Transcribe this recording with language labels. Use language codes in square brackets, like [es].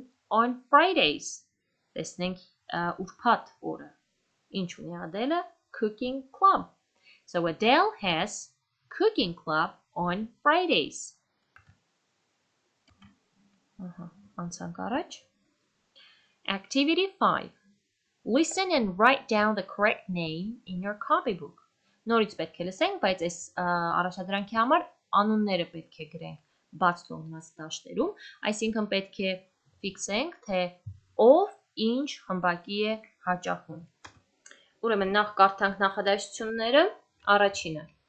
[en] on Fridays։ [hy] Տեսնենք ուրբաթ օրը։ Ինչ ունի Adele-ը [en] cooking club։ So Adele has cooking club on Fridays։ [hy] Անցանք առաջ։ [en] Activity 5. Listen and write down the correct name in your copybook. [hy] Նորից պետք է լսենք, բայց այս առաջադրանքի համար անունները պետք է գրենք բաց թողնած դաշտերում, այսինքն պետք է ֆիքսենք, թե ով ինչ խմբակի է հաճախում։ Ուրեմն նախ կարդանք նախադասությունները, առաջինը